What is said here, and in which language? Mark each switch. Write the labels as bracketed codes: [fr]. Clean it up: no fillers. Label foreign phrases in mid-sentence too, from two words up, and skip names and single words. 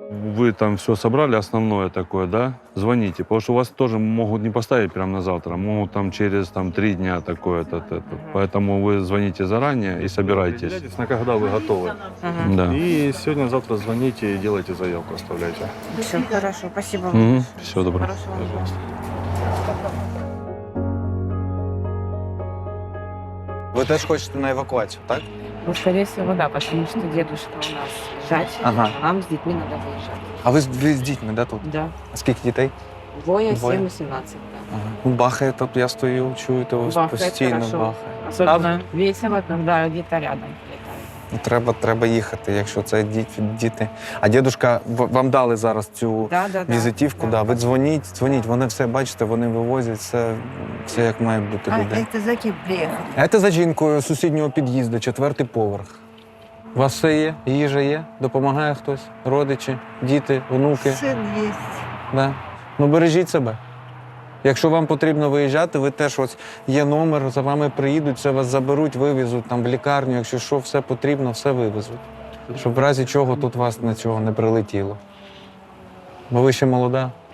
[ru] вы там все собрали, основное такое, да, звоните. Потому что у вас тоже могут не поставить прямо на завтра, могут там через 3 дня такое-то. Поэтому вы звоните заранее и собирайтесь. На когда вы готовы. Да. И сегодня-завтра звоните и делайте заявку, оставляйте. Все хорошо, спасибо. Угу. Все, добро. [uk] Ви теж хочете на евакуацію, так? Ну, [ru] скорее всего, да, потому что дедушка у нас лежать, Ага. а нам с детьми надо выезжать. [uk] А ви з дітьми, да, тут? [ru] Да. [uk] А скільки дітей? [ru] Двое, Двое. 7 и 17. Да. Ага. [uk] Ну, бахає, тут я стою, чую, то ось [ru] Бахает [uk] постійно [ru] хорошо. [uk] бахає. [ru] Особенно весело, когда где-то рядом летает. [uk] Ну, треба їхати, якщо це діти. А дідушка, вам дали зараз цю [ru] Да, да, да. [uk] візитівку, да. Ви дзвоніть, вони все, бачите, вони вивозять, все як має бути людей. [ru] это за кем приехали? [uk] А це за жінкою з сусіднього під'їзду, 4-й поверх. У вас все є? Їжа є? Допомагає хтось? Родичі, діти, онуки? [ru] Сын есть. Да. [uk] Ну, бережіть себе. Якщо вам потрібно виїжджати, ви теж ось є номер, за вами приїдуть, все вас заберуть, вивезуть там в лікарню, якщо що, все потрібно, все вивезуть. Щоб в разі чого тут вас на цього не прилетіло. Бо ви ще молода.